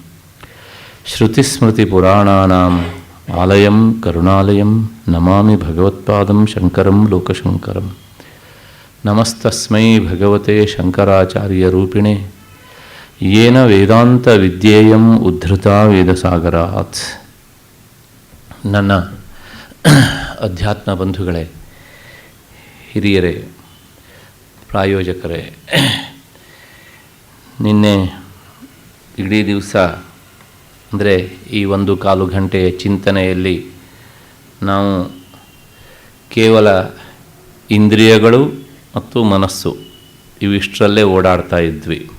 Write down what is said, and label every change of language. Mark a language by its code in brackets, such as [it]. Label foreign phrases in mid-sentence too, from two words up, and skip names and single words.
[sa] श्रुतिस्मृतिपुराणानाम् आलयं करुणालयं नमामि भगवत्पादं शङ्करं लोकशङ्करं। नमस्तस्मै भगवते शङ्कराचार्यरूपिणे येन वेदान्तविद्येयम् उद्धृता ವೇದಸಾಗರಾತ್। [kn] ನನ್ನ ಅಧ್ಯಾತ್ಮ ಬಂಧುಗಳೇ, ಹಿರಿಯರೇ, ಪ್ರಾಯೋಜಕರೇ, ನಿನ್ನೆ ಇಡೀ ದಿವಸ ಅಂದರೆ ಈ 1.25 ಗಂಟೆಯ ಚಿಂತನೆಯಲ್ಲಿ ನಾವು ಕೇವಲ ಇಂದ್ರಿಯಗಳು ಮತ್ತು ಮನಸ್ಸು ಇವಿಷ್ಟರಲ್ಲೇ ಓಡಾಡ್ತಾ ಇದ್ವಿ.